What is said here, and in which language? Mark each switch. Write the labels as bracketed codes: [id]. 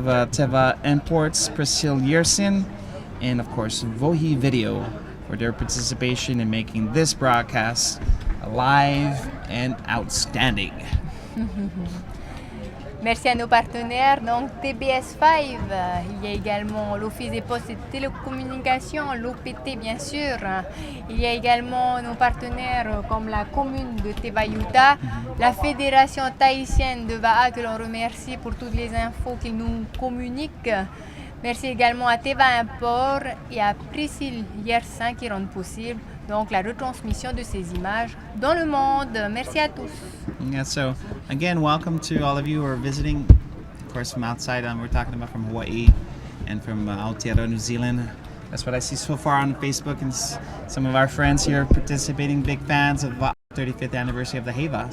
[en] Teva Imports, Priscilla Yersin, and of course Vohi Video for their participation in making this broadcast alive and outstanding. [fr] Merci à nos partenaires, donc TBS5, il y a également l'Office des postes et télécommunications, l'OPT bien sûr, il y a également nos partenaires comme la commune de Tevauta, la Fédération tahitienne de Va'a que l'on remercie pour toutes les infos qu'ils nous communiquent. Merci également à Teva Import et à Priscilla Yersin qui rendent possible donc la retransmission de ces images dans le monde. Merci à tous. [en] Yeah, so again, welcome to all of you who are visiting, of course, from outside. We're talking about from Hawaii and from Aotearoa, New Zealand. That's what I see so far on Facebook, and some of our friends here participating, big fans of the 35th anniversary of the Heiva.